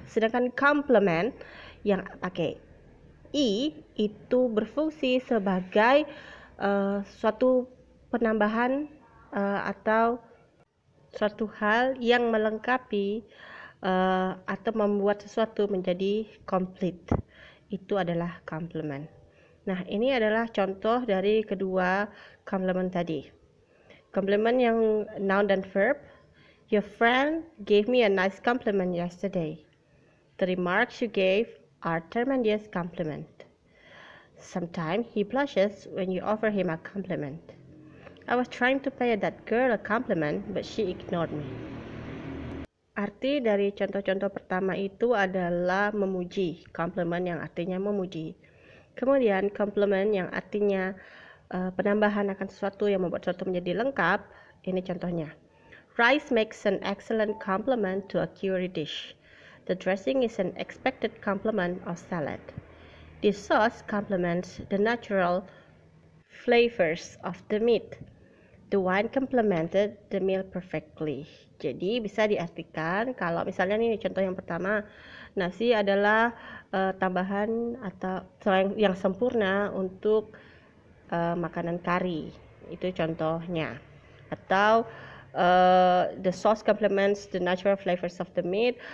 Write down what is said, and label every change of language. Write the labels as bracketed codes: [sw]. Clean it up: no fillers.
[id] Sedangkan compliment yang pakai I itu berfungsi sebagai suatu penambahan atau suatu hal yang melengkapi atau membuat sesuatu menjadi complete. Itu adalah compliment. Nah, ini adalah contoh dari kedua compliment tadi. Compliment yang noun dan verb. [en] Your friend gave me a nice compliment yesterday. The remarks you gave are tremendous compliment. Sometimes he blushes when you offer him a compliment. I was trying to pay that girl a compliment, but she ignored me. [id] Arti dari contoh-contoh pertama itu adalah memuji, compliment yang artinya memuji. Kemudian compliment yang artinya penambahan akan sesuatu yang membuat sesuatu menjadi lengkap. Ini contohnya. [en] Rice makes an excellent complement to a curry dish. The dressing is an expected complement of salad. This sauce complements the natural flavors of the meat. The wine complemented the meal perfectly. [id] Jadi bisa diartikan kalau misalnya nih contoh yang pertama, nasi adalah tambahan atau yang sempurna untuk makanan kari. Itu contohnya. Atau [en] the sauce complements the natural flavors of the meat.